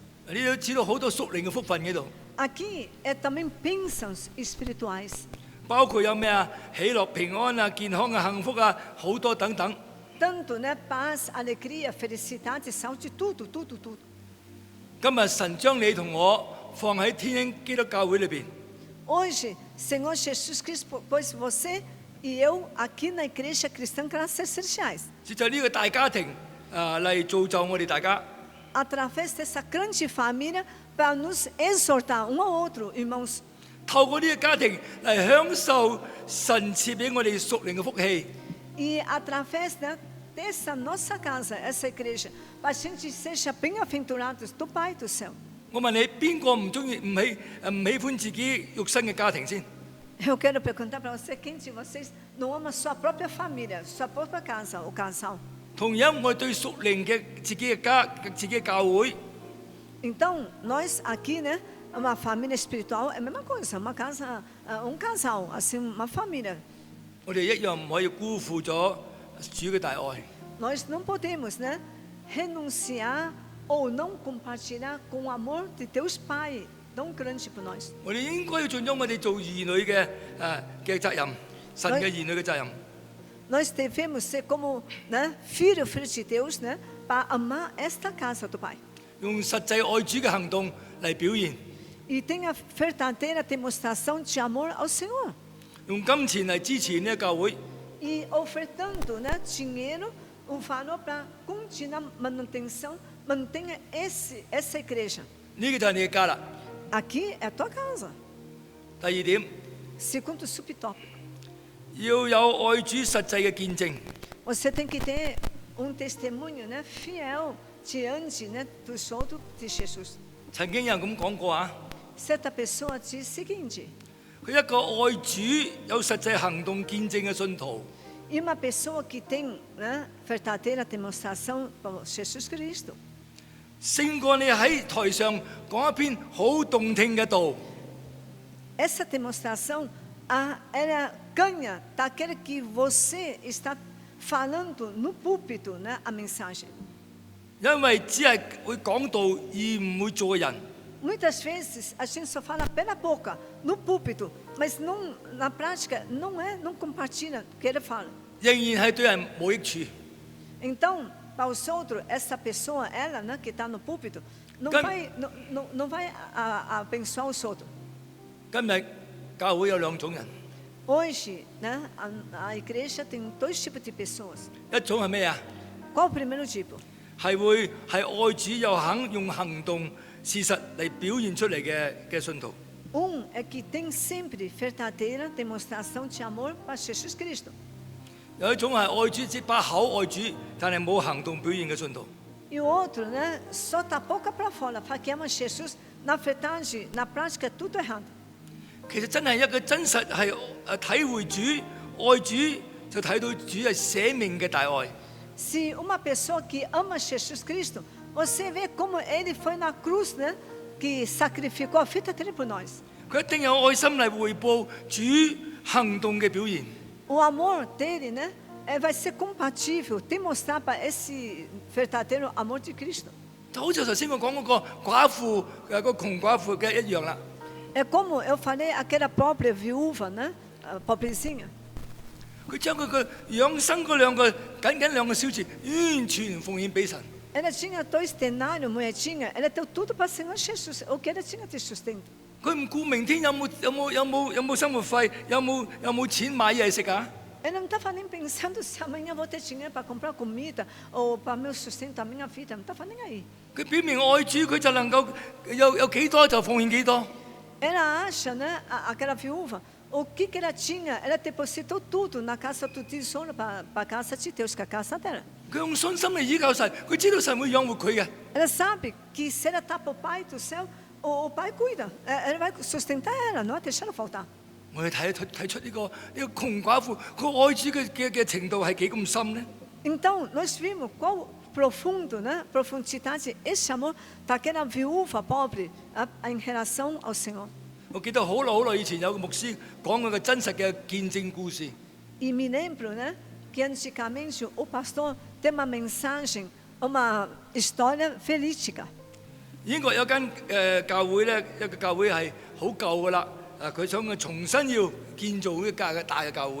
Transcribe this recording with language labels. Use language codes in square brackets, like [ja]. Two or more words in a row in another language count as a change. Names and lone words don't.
[yue] 你都知道好多屬靈嘅福分喺度， [pt] Aqui é também bênçãos espirituais, [yue] 包括有咩啊？喜樂、平安啊、健康啊、幸福啊，好多等等。 [pt] tanto, né, paz, alegria, felicidade, saúde, tudo, tudo, tudo. [yue] 今日神將你同我放喺天恩基督教會裏邊， [pt] Hoje, Senhor Jesus Cristo pôs você e eu aqui na igreja cristã Graças Celestiais. [yue] 接就呢個大家庭嚟造就我哋大家。 [pt] Através dessa grande família, para nos exortar um ao outro, irmãos. [yue] 透過呢個家庭嚟享受神賜俾我哋屬靈嘅福氣。 [pt] E através dessa nossa casa, essa igreja, para a gente seja bem-aventurados do Pai do céu. [yue] 我問你，邊個唔喜歡自己肉身嘅家庭先？ [pt] Eu quero perguntar para você, quem de vocês não ama sua própria família, sua própria casa, o casal? [yue] 同樣，我對屬靈嘅自己嘅家、自己嘅教會， [pt] Então, nós aqui, né, uma família espiritual é a mesma coisa, uma casa, casal, assim, uma família. [yue] 我哋一樣唔可以辜負咗主嘅大愛。 [pt] Nós não podemos, né, renunciar ou não compartilhar com o amor de Deus Pai tão grande por nós. [yue] 我哋應該要盡咗我哋做兒女嘅責任，神嘅兒女嘅責任。 [pt] Nós devemos ser como, né, filhos de Deus, né, para amar esta casa do Pai. [yue] 用實際愛主嘅行動嚟表現， [pt] E tenha verdadeira demonstração de amor ao Senhor. [yue] 用金錢嚟支持呢個教會， [pt] E ofertando, né, dinheiro, o valor para continuar manutenção, mantenha essa igreja. [yue] 呢個就係你嘅家啦。 [pt] Aqui é a tua casa. [yue] 第二點， [pt] Segundo subtópico, [yue] 要有愛主實際嘅見證。 [pt] você tem que ter testemunho, né, fiel diante, né, dos outros de Jesus. [yue] 曾經有人咁講過啊， [pt] Certa pessoa diz o seguinte: [yue] 佢一個愛主有實際行動見證嘅信徒， [pt] e uma pessoa que tem, né, verdadeira demonstração por Jesus Cristo, [yue] 勝過你喺台上講一篇好動聽嘅道。 [pt] essa demonstração, ela ganha daquele que você está falando no púlpito, né, a mensagem. [yue] 因為只係會講道而唔會做嘅人， [pt] Muitas vezes a gente só fala pela boca, no púlpito, mas não, na prática não compartilha o que ele fala. [yue] 仍然係對人冇益處。 [pt] Então, para os outros, essa pessoa, ela, né, que está no púlpito, não vai abençoar os outros. [yue] 今日教會有兩種人， [pt] Hoje, né, a igreja tem dois tipos de pessoas. [yue] 一種係咩啊？ [pt] Qual o primeiro tipo? [yue] 係愛主又肯用行動事實嚟表現出嚟嘅信徒。 [pt] É que tem sempre verdadeira demonstração de amor para Jesus Cristo. [yue] 有一種係愛主只把口愛主，但係冇行動表現嘅信徒。 [pt] E o outro, né, só tá boca para fora, fala que ama Jesus, na verdade, na prática, é tudo errado. [yue] 其實真係一個真實係體會主愛主，就睇到主係捨命嘅大愛。 [pt] Se uma pessoa que ama Jesus Cristo, você vê como ele foi na cruz, né, que sacrificou a vida dele por nós. [yue] 佢一定有愛心嚟回報主行動嘅表現。 [pt] O amor dele, né, vai ser compatível, demonstrar para esse verdadeiro amor de Cristo. [yue] 就好似頭先我講嗰個寡婦個窮寡婦嘅一樣啦。 [pt] É como eu falei, aquela pobre viúva, né, pobrezinha. [yue] 佢將佢嘅養生嗰兩個僅兩個小錢，完全奉獻俾神。 [pt] Ela tinha 2 denários, moedinha, ela deu tudo para o Senhor Jesus, o que ela tinha de sustento. [yue] 佢唔顧明天有冇生活費，有冇錢買嘢食啊？ [pt] Ela não estava nem pensando se amanhã vou ter dinheiro para comprar comida ou para meu sustento da minha vida, não estava nem aí. [yue] 佢表明愛主，佢就能夠有幾多就奉獻幾多。 [pt] Ela acha, né, aquela viúva, o que ela tinha, ela depositou tudo na casa do tesouro para a casa de Deus, que é a casa dela. [yue] 佢用信心嚟依靠神，佢知道神會養活佢嘅。 [pt] Ela sabe que se ela está para o Pai do céu, o Pai cuida, ele vai sustentar ela, não vai deixar ela faltar. [yue] 我哋睇出呢個窮寡婦，佢愛主嘅程度係幾咁深呢？ [pt] Então, nós vimos qual profundo, né, profundidade esse amor daquela viúva pobre em relação ao Senhor. [yue] 我記得好耐以前有個牧師講佢嘅真實嘅見證故事。 [pt] E me lembro, né, que antigamente o pastor tem uma mensagem, uma história verídica. [yue] 英國有間教會咧，一個教會係好舊噶啦，佢想重新要建造呢個大嘅教會。